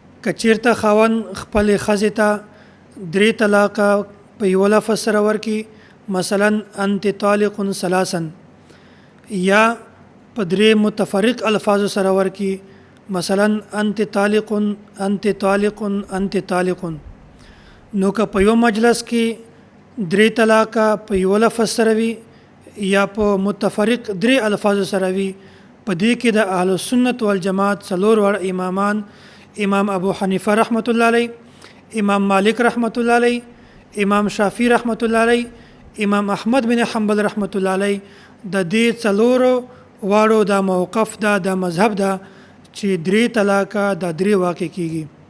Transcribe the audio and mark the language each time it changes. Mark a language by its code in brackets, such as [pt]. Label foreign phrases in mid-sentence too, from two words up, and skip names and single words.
[ps] کچیرته خاون خپل ښځې ته 3 طلاقه په یو لفظ سره ورکي، [ar] مثلا انت طالق ثلاثا، [ps] یا په 3 متفرق الفاظ سره ورکي، [ar] مثلا انت طالق انت طالق انت طالق. [ps] نو که په یو مجلس کې 3 طلاقه په یو لفظ سره وي یا په متفرق 3 الفاظ سره وي، په دې کې د [ar] اهل سنت والجماعت [ps] 4 وړ امامان، امام ابو حنیفه [ar] رحمت الله علیه، [ps] امام مالک [ar] رحمت الله علیه، [ps] امام شافعی [ar] رحمت الله علیه، [ps] امام احمد بن حنبل [ar] رحمت الله علیه، [ps] د دې 4 واړو دا موقف دا د مذهب دا چې 3 طلاقه د 3 واقع کیږي.